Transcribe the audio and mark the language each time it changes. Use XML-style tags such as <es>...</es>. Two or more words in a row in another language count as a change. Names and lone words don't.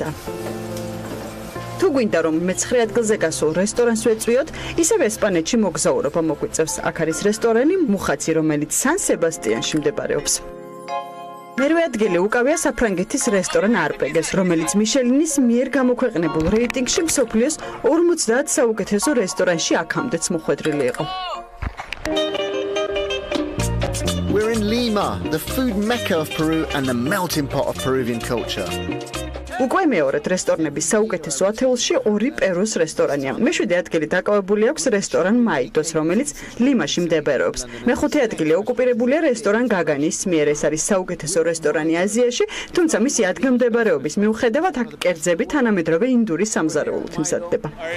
<ka>თუ გვინდა რომ მე-9 ადგილზე გასულ რესტორანს ვეწვიოთ, ისევ ესპანეთში მოგზაურობა მოგვიწევს. აქ არის რესტორანი მუხაცი, რომელიც სან სებასტიანში მდებარეობს. მერვე ადგილი უკავია საფრანგეთის რესტორან არპეგეს, რომელიც მიშელინის მიერ გამოქვეყნებულ რეიტინგში მსოფლიოს 50 საუკეთესო რესტორანში აქამდეც მოხვედრილი იყო.</ka> <en>We're in Lima, the food mecca of Peru and the melting pot of Peruvian culture.</en> <ka>უკვე მეორედ რესტორნების საუკეთესო 10-ში ორი პერუს რესტორანია. მე-7 ადგილი დაკავებული აქვს რესტორან მაიტოს, რომელიც ლიმაში მდებარეობს. მე-5 ადგილი ოკუპირებულია რესტორან გაგანის მიერ. ეს არის საუკეთესო რესტორანი აზიაში, თუმცა მისი ადგილმდებარეობის მიუხედავად აქ კერძები თანამედროვე ინდური სამზარეულოთ მზადდება.</ka>